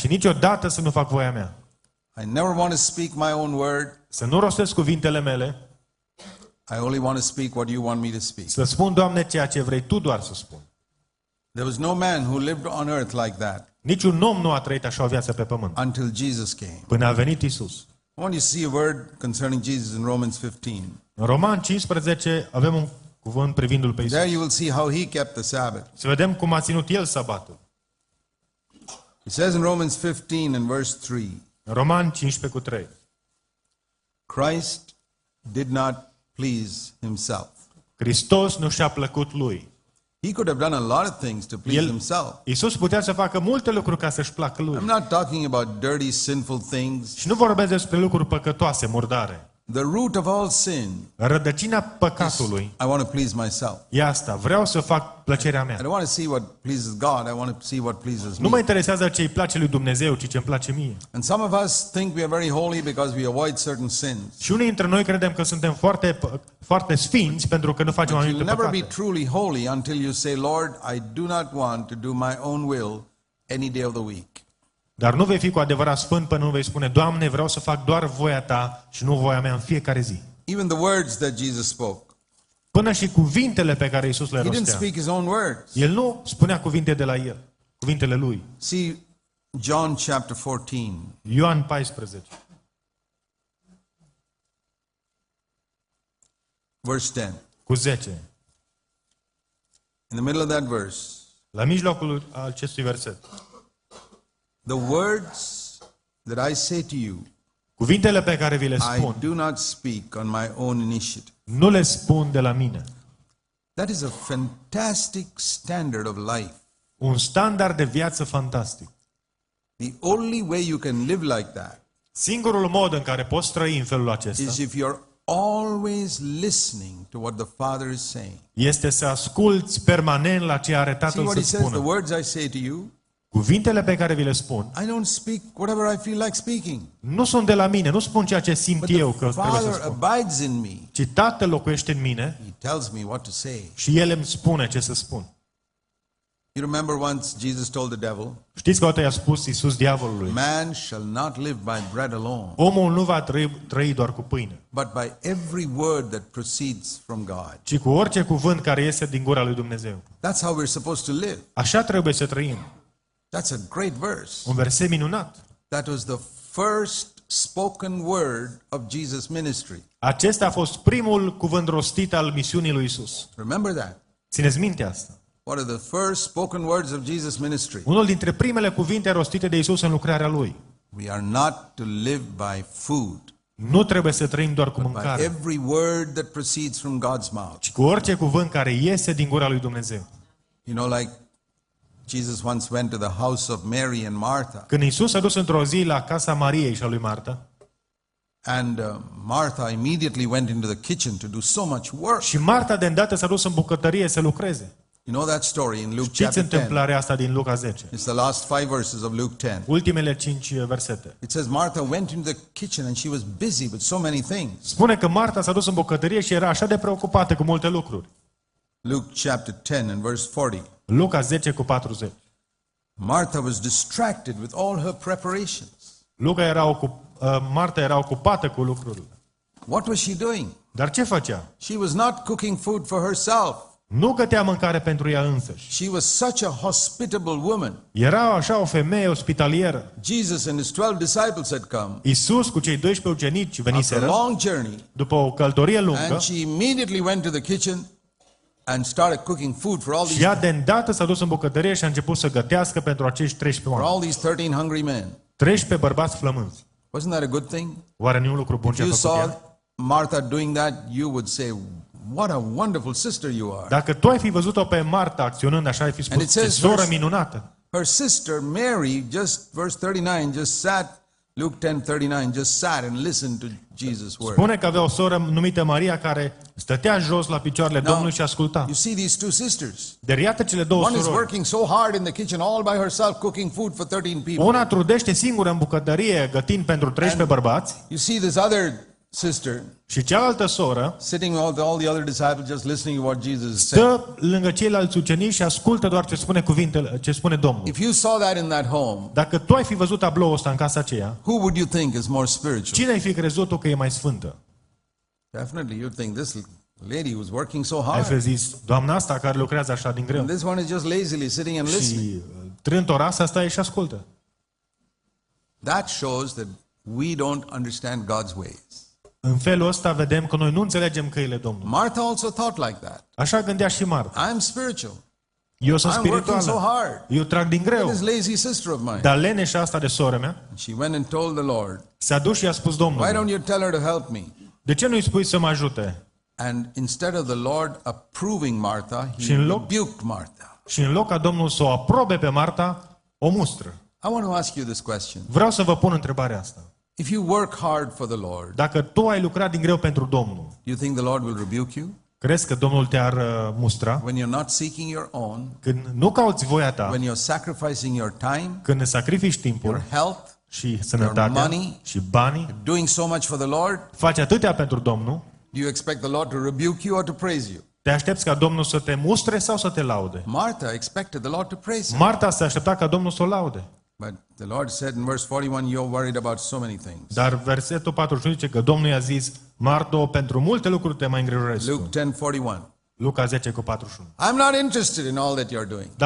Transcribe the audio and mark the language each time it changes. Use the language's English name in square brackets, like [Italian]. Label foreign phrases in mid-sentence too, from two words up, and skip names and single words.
[Romanian] Și niciodată să nu fac voia mea. [English] I never want to speak my own word. [Romanian] Să nu rostesc cuvintele mele, [English] I only want to speak what you want me to speak. [Romanian] să spun, Doamne, ceea ce vrei Tu doar să spun. [English] There was no man who lived on earth like that [Romanian] Niciun om nu a trăit așa o viață pe pământ, [English] until Jesus came. [Romanian] până a venit Isus. [English] I want you to see a word concerning Jesus in Romans 15. [Romanian] În Roman 15 avem un cuvânt privindu-L pe Isus. [English] There you will see how he kept the Sabbath. [Romanian] Să vedem cum a ținut El sabatul. [English] It says in Romans 15 and verse 3, [Romanian] În Roman 15 cu 3. [English] Christ did not please himself. [Romanian] Hristos nu și-a plăcut Lui. [English] He could have done a lot of things to please himself. [Romanian] Isus putea să facă multe lucruri ca să-și placă Lui. [English] I'm not talking about dirty, sinful things. [Romanian] Și nu vorbesc despre lucruri păcătoase, murdare. [English] The root of all sin [Romanian] Rădăcina [English] is [Romanian] păcatului [English] I want to please myself. [Romanian] e asta. Vreau să fac plăcerea [English] I [Romanian] mea. [English] don't want to see what pleases God. I want to see what pleases [Romanian] Nu mă [English] me. [Romanian] interesează ce îi place lui Dumnezeu, ci ce îmi place mie. [English] And some of us think we are very holy because we avoid certain sins. [Romanian] Și unii dintre noi credem că suntem foarte sfinți pentru că nu facem [English] But you'll [Romanian] anumite [English] never be [Romanian] păcate. [English] truly holy until you say, Lord, I do not want to do my own will any day of the week. [Romanian] Dar nu vei fi cu adevărat sfânt până nu vei spune, Doamne, vreau să fac doar voia Ta și nu voia mea în fiecare zi. [English] Even the words that Jesus spoke. [Romanian] Până și cuvintele pe care Isus le [English] He didn't [Romanian] rostea. [English] speak his own words. [Romanian] El nu spunea cuvinte de la El, cuvintele Lui. [English] See, John chapter 14. [Romanian] Ioan 14, [English] Verse 10. [Romanian] cu 10. [English] In the middle of that verse, [Romanian] La mijlocul acestui verset. [English] the words that I say to you, [Romanian] Cuvintele pe care vi le [English] I [Romanian] spun, [English] do not speak on my own initiative. [Romanian] nu le spun de la mine. [English] That is a fantastic standard of life. [Romanian] Un standard de viață fantastic. [English] The only way you can live like that [Romanian] Singurul mod în care poți trăi în felul [English] is [Romanian] acesta [English] if you're always listening to what the Father is saying. [Romanian] este să asculți permanent la ce are [English] See [Romanian] Tatăl [English] what [Romanian] să [English] he says, the [Romanian] spună. [English] words I say to you, [Romanian] Cuvintele pe care vi le spun [English] I don't speak whatever I feel like speaking. [Romanian] nu sunt de la mine, nu spun ceea ce simt [English] But [Romanian] eu [English] the [Romanian] că trebuie să [English] Father [Romanian] spun, [English] abides in me. [Romanian] ci Tatăl locuiește în mine [English] He tells me what to say. [Romanian] și El îmi spune ce să spun. [English] You remember once Jesus told the devil, [Romanian] Știți că odată i-a spus Iisus diavolului: [English] man shall not live by bread alone, [Romanian] omul nu va trăi doar cu pâine, [English] but by every word that proceeds from God. [Romanian] ci cu orice cuvânt care iese din gura lui Dumnezeu. [English] That's how we're supposed to live. [Romanian] Așa trebuie să trăim. [English] That's a great verse. [Romanian] Un verset minunat. [English] That was the first spoken word of Jesus' ministry. [Romanian] Acesta a fost primul cuvânt rostit al misiunii lui Iisus. [English] Remember that. [Romanian] Țineți minte asta. [English] What are the first spoken words of Jesus' ministry? [Romanian] Unul dintre primele cuvinte rostite de Iisus în lucrarea lui. [English] We are not to live by food, [Romanian] Nu trebuie să trăim doar cu [English] by [Romanian] mâncare, [English] every word that proceeds from God's mouth. [Romanian] ci cu orice cuvânt care iese din gura lui Dumnezeu. [English] You know, like Jesus once went to the house of Mary and Martha, [Romanian] Când Iisus s-a dus într-o zi la casa Mariei și a lui Marta, [English] and Martha immediately went into the kitchen to do so much work. [Romanian] și Marta de îndată s-a dus în bucătărie să lucreze. [English] You know that story in Luke [Romanian] Știți [English] chapter 10? [Romanian] întâmplarea asta din Luca 10? [English] It's the last 5 verses of Luke 10. [Romanian] Ultimele 5 versete. [English] It says Martha went into the kitchen and she was busy with so many things. [Romanian] Spune că Marta s-a dus în bucătărie și era așa de preocupată cu multe lucruri. [English] Luke chapter 10 and verse 40. [Romanian] Luca 10 cu 40. [English] Martha was distracted with all her preparations. [Romanian] Marta era ocupată cu lucrurile. [English] What was she doing? [Romanian] Dar ce făcea? [English] She was not cooking food for herself. [Romanian] Nu gătea mâncare pentru ea însăși. [English] She was such a hospitable woman. [Romanian] Era așa o femeie ospitalieră. [English] Jesus and his 12 disciples had come [Romanian] Iisus cu cei 12 ucenici [English] after a [Romanian] veniseră [English] long journey, [Romanian] după o călătorie [English] and [Romanian] lungă [English] she immediately went to the kitchen and started cooking food for all [Romanian] și [English] these [Romanian] ea de îndată s-a dus în bucătărie și a început să gătească pentru acești 13 [English] for [Romanian] oameni. [English] all these 13 hungry men. [Romanian] 13 bărbați flămânzi. [English] Wasn't that a good thing? [Romanian] Oare nu e un lucru bun [English] If [Romanian] ce a [English] you [Romanian] făcut ea? [English] saw Martha doing that, you would say, "What a wonderful sister you are." [Romanian] Dacă tu ai fi văzut-o pe Marta acționând așa, ai fi [English] And it [Romanian] spus, ce [English] says [Romanian] soră [English] verse- [Romanian] minunată. [English] Her sister Mary, just verse 39, just sat. Luke 10:39, just sat and listened to Jesus' word. [Romanian] Spune că avea o soră numită Maria care stătea jos la picioarele Domnului și asculta. [English] You see these two sisters. [Romanian] Dar iată cele două [English] One is [Romanian] surori. [English] working so hard in the kitchen all by herself, cooking food for 13 people. [Romanian] Una trudește singură în bucătărie, gătind pentru 13 bărbați, [English] You see this other sister [Romanian] și cealaltă soră [English] sitting with all the other disciples, just listening to what Jesus is saying. [Romanian] stă lângă ceilalți ucenici și ascultă doar ce spune Domnul. [English] If you saw that in that home, [Romanian] Dacă tu ai fi văzut tabloul ăsta în casa aceea, [English] who would you think is more spiritual? [Romanian] cine ai fi crezut tu că e mai sfântă? [English] Definitely, you'd think this lady who's working so [Romanian] Ai fi [English] hard, [Romanian] zis, doamna asta care lucrează așa din greu. [English] and this one is just lazily sitting and listening. [Romanian] Și trântora asta stai și ascultă. [English] That shows that we don't understand God's ways. [Romanian] În felul ăsta vedem că noi nu înțelegem căile Domnului. [English] Martha also thought like that. [Romanian] Așa gândea și Marta. [English] I'm spiritual. [Romanian] Eu sunt [English] I'm working so [Romanian] spirituală. [English] hard. [Romanian] Eu trag din greu. [English] This lazy sister of mine. [Romanian] Dar leneșa asta de soră mea [English] She went and told the Lord, [Romanian] s-a dus și a spus [English] "Why [Romanian] Domnului, [English] don't you tell her to help me?" [Romanian] de ce nu-i spui să mă ajute? [English] And instead of the Lord approving Martha, he [Romanian] Și în loc- [English] rebuked Martha. [Romanian] Și în loc ca Domnul să o aprobe pe Marta, o mustră. [English] I want to ask you this question. [Romanian] Vreau să vă pun întrebarea asta. [English] If you work hard for the Lord, [Romanian] Dacă tu ai lucrat din greu pentru Domnul, [English] do you think the Lord will rebuke you? [Romanian] crezi că Domnul te-ar mustra? [English] When you're not seeking your own, [Romanian] Când nu cauți voia ta, [English] when you're sacrificing your time, [Romanian] când îți sacrifici timpul [English] your health, [Romanian] și sănătatea [English] money, [Romanian] și banii, [English] doing so much for the Lord, [Romanian] faci atâtea pentru Domnul, [English] do you expect the Lord to rebuke you or to praise you? [Romanian] te aștepți ca Domnul să te mustre sau să te laude? [English] Martha expected the Lord to praise her. [Romanian] Marta se aștepta ca Domnul să o laude. [English] But the Lord said in verse 41, you're worried about so many things. [Romanian] Dar versetul 41 zice că Domnul i-a zis, Marto, pentru multe lucruri te mai îngrijorezi tu. [English] Luke 10:41. [Romanian] Luca 10 cu 41. [English] I'm not interested in all that you're doing.